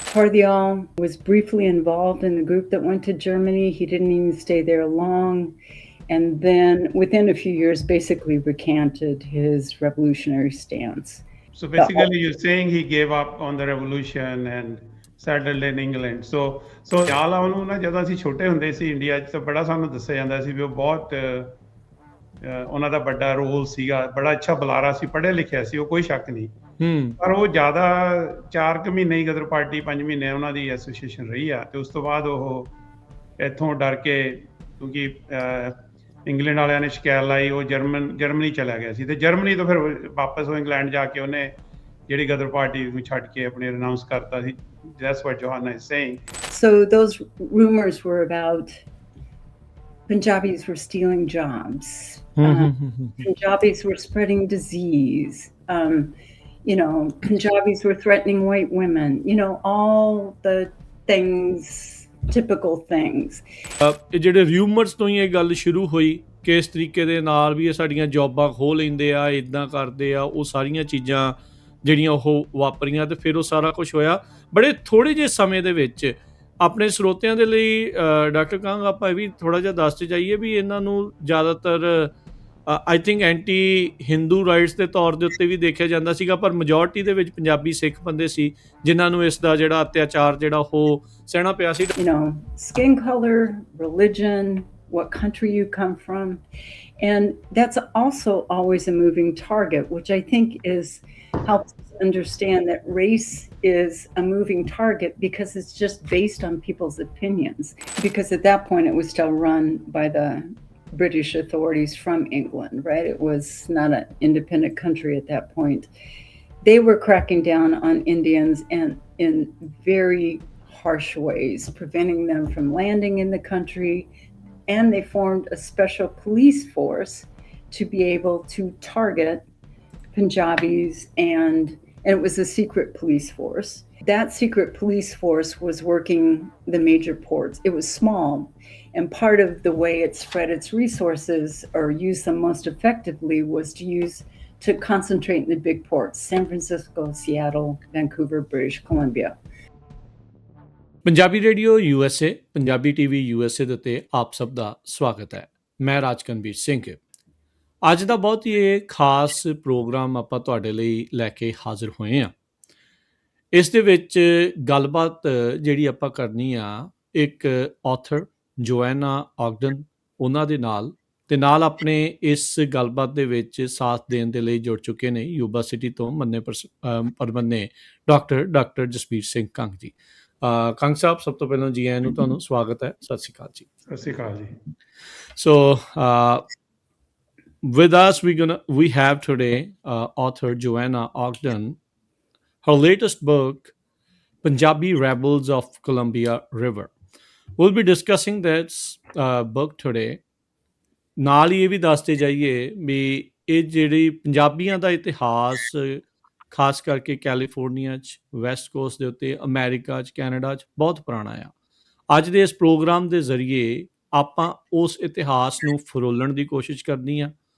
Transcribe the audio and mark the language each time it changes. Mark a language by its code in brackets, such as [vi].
[en] Har Dayal was briefly involved in the group that went to Germany. He didn't even stay there long. And then within a few years, basically recanted his revolutionary stance. So basically, you're saying he gave up on the revolution and settled in England. [pa] So Dayal ਉਹਨੂੰ ਨਾ ਜਦੋਂ ਅਸੀਂ ਛੋਟੇ ਹੁੰਦੇ ਸੀ India 'ਚ ਤਾਂ ਬੜਾ ਸਾਨੂੰ ਦੱਸਿਆ ਜਾਂਦਾ ਸੀ ਵੀ ਉਹ ਬਹੁਤ ਉਹਨਾਂ ਦਾ ਵੱਡਾ ਰੋਲ ਸੀਗਾ, ਬੜਾ ਅੱਛਾ ਬੁਲਾਰਾ ਸੀ, ਪੜ੍ਹਿਆ ਲਿਖਿਆ ਸੀ, ਉਹ ਕੋਈ ਸ਼ੱਕ ਨਹੀਂ। ਪਰ ਉਹ ਜ਼ਿਆਦਾ 4 ਕੁ ਮਹੀਨੇ ਹੀ ਗਦਰ ਪਾਰਟੀ 5 ਮਹੀਨੇ ਉਹਨਾਂ ਦੀ ਐਸੋਸੀਏਸ਼ਨ ਰਹੀ ਆ, ਤੇ ਉਸ ਤੋਂ ਬਾਅਦ ਉਹ ਇੱਥੋਂ ਡਰ ਕੇ, ਕਿਉਂਕਿ ਇੰਗਲੈਂਡ ਵਾਲਿਆਂ ਨੇ ਸ਼ਿਕਾਇਤ ਲਾਈ, ਉਹ ਜਰਮਨੀ ਚਲਾ ਗਿਆ ਸੀ, ਤੇ ਜਰਮਨੀ ਤੋਂ ਫਿਰ ਵਾਪਸ ਉਹ ਇੰਗਲੈਂਡ ਜਾ ਕੇ ਉਹਨੇ ਜਿਹੜੀ ਗਦਰ ਪਾਰਟੀ ਨੂੰ ਛੱਡ ਕੇ ਆਪਣੇ ਰਿਨਾਊਂਸ ਕਰਤਾ ਸੀ। [en] That's what Johanna is saying. So those rumors were about Punjabis were stealing jobs. Punjabis were spreading disease. Punjabis were threatening white women. All the things, typical things. [pa] ਇਹ ਜਿਹੜੇ ਰਿਊਮਰਸ ਤੋਂ ਹੀ ਇਹ ਗੱਲ ਸ਼ੁਰੂ ਹੋਈ ਕਿ ਇਸ ਤਰੀਕੇ ਦੇ ਨਾਲ ਵੀ ਇਹ ਸਾਡੀਆਂ ਜੌਬਾਂ ਖੋਹ ਲੈਂਦੇ ਆ, ਇੱਦਾਂ ਕਰਦੇ ਆ, ਉਹ ਸਾਰੀਆਂ ਚੀਜ਼ਾਂ ਜਿਹੜੀਆਂ ਉਹ ਵਾਪਰੀਆਂ, ਤੇ ਫਿਰ ਉਹ ਸਾਰਾ ਕੁਛ ਹੋਇਆ ਬੜੇ ਥੋੜ੍ਹੇ ਜਿਹੇ ਸਮੇਂ ਦੇ ਵਿੱਚ। ਆਪਣੇ ਸਰੋਤਿਆਂ ਦੇ ਲਈ ਡਾਕਟਰ ਕੰਗ ਆਪਾਂ ਇਹ ਵੀ ਥੋੜ੍ਹਾ ਜਿਹਾ ਦੱਸਦੇ ਜਾਈਏ ਵੀ ਇਹਨਾਂ ਨੂੰ ਜ਼ਿਆਦਾਤਰ [en] I think [pa] anti Hindu rights ਦੇ ਤੌਰ ਦੇ ਉੱਤੇ ਵੀ ਦੇਖਿਆ ਜਾਂਦਾ ਸੀਗਾ, ਪਰ ਮੈਜੋਰਟੀ ਦੇ ਵਿੱਚ ਪੰਜਾਬੀ ਸਿੱਖ ਬੰਦੇ ਸੀ ਜਿਨ੍ਹਾਂ ਨੂੰ ਇਸ ਦਾ ਜਿਹੜਾ ਅਤਿਆਚਾਰ ਜਿਹੜਾ ਉਹ ਸਹਿਣਾ ਪਿਆ ਸੀ। [en] Skin color, religion, what country you come from, and that's also always a moving target, which I think helps us understand that race is a moving target because it's just based on people's opinions, because at that point it was still run by the British authorities from England, right? It was not an independent country at that point. They were cracking down on Indians and in very harsh ways, preventing them from landing in the country, and they formed a special police force to be able to target Punjabis, and it was a secret police force. That secret police force was working the major ports. It was small, and part of the way it spread its resources or used them most effectively was to concentrate in the big ports: San Francisco, Seattle, Vancouver, British Columbia. [pa] Punjabi radio USA, Punjabi TV USA ਦੇ ਉੱਤੇ ਆਪ ਸਭ ਦਾ ਸਵਾਗਤ ਹੈ। ਮੈਂ ਰਾਜਕਨਵੀਰ ਸਿੰਘ। ਅੱਜ ਦਾ ਬਹੁਤ ਹੀ ਇਹ ਖਾਸ ਪ੍ਰੋਗਰਾਮ ਆਪਾਂ ਤੁਹਾਡੇ ਲਈ ਲੈ ਕੇ ਹਾਜ਼ਰ ਹੋਏ ਹਾਂ। ਇਸ ਦੇ ਵਿੱਚ ਗੱਲਬਾਤ ਜਿਹੜੀ ਆਪਾਂ ਕਰਨੀ ਆ ਇੱਕ ਆਥਰ ਜੋਐਨਾ ਆਗਡਨ ਉਹਨਾਂ ਦੇ ਨਾਲ, ਤੇ ਨਾਲ ਆਪਣੇ ਇਸ ਗੱਲਬਾਤ ਦੇ ਵਿੱਚ ਸਾਥ ਦੇਣ ਦੇ ਲਈ ਜੁੜ ਚੁੱਕੇ ਨੇ ਯੂਬਾ ਸਿਟੀ ਤੋਂ ਮੰਨੇ ਪਰਮੰਨੇ ਡਾਕਟਰ ਜਸਬੀਰ ਸਿੰਘ ਕੰਗ ਜੀ। ਕੰਗ ਸਾਹਿਬ, ਸਭ ਤੋਂ ਪਹਿਲਾਂ ਜੀ ਆਇਆਂ ਨੂੰ ਤੁਹਾਨੂੰ ਸਵਾਗਤ ਹੈ। ਸਤਿ ਸ਼੍ਰੀ ਅਕਾਲ ਜੀ। ਸਤਿ ਸ਼੍ਰੀ ਅਕਾਲ ਜੀ। [en] So with us we have today author Johanna Ogden. Her latest book, Punjabi Rebels of Columbia River. We'll be discussing this book today. [pa] ਨਾਲ ਹੀ ਇਹ ਵੀ ਦੱਸਦੇ ਜਾਈਏ ਵੀ ਇਹ ਜਿਹੜੀ ਪੰਜਾਬੀਆਂ ਦਾ ਇਤਿਹਾਸ ਖਾਸ ਕਰਕੇ ਕੈਲੀਫੋਰਨੀਆ 'ਚ, ਵੈਸਟ ਕੋਸਟ ਦੇ ਉੱਤੇ, ਅਮਰੀਕਾ 'ਚ, ਕੈਨੇਡਾ 'ਚ ਬਹੁਤ ਪੁਰਾਣਾ ਆ। ਅੱਜ ਦੇ ਇਸ ਪ੍ਰੋਗਰਾਮ ਦੇ ਜ਼ਰੀਏ ਆਪਾਂ ਉਸ ਇਤਿਹਾਸ ਨੂੰ ਫਰੋਲਣ ਦੀ ਕੋਸ਼ਿਸ਼ ਕਰਨੀ ਆ।